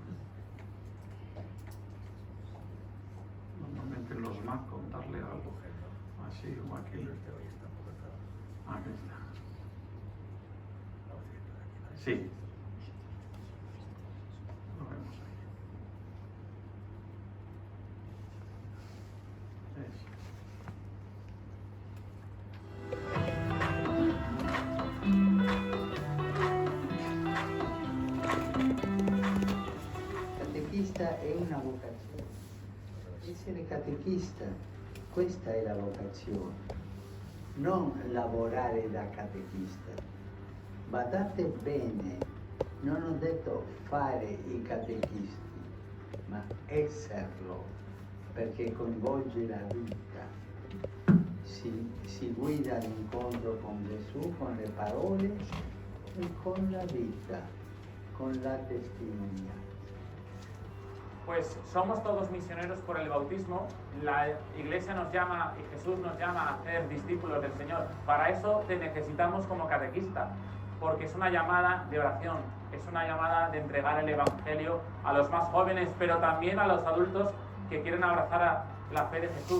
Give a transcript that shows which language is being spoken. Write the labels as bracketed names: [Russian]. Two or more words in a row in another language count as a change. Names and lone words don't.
[Spanish] Normalmente en los Mac con darle algo así o aquí. Aquí está. Sí. Lo vemos aquí. Eso. [Italian] Catechista è una vocazione. Essere catechista, questa è la vocazione, non lavorare da catechista. Badate bene, non ho detto fare i catechisti, ma esserlo, perché coinvolge la vita. Si guida l'incontro con Gesù con le parole e con la vita, con la testimonianza. [Spanish] Pues somos todos misioneros por el bautismo. La Iglesia nos llama y Jesús nos llama a ser discípulos del Señor. Para eso te necesitamos como catequista, porque es una llamada de oración, es una llamada de entregar el Evangelio a los más jóvenes, pero también a los adultos que quieren abrazar a la fe de Jesús.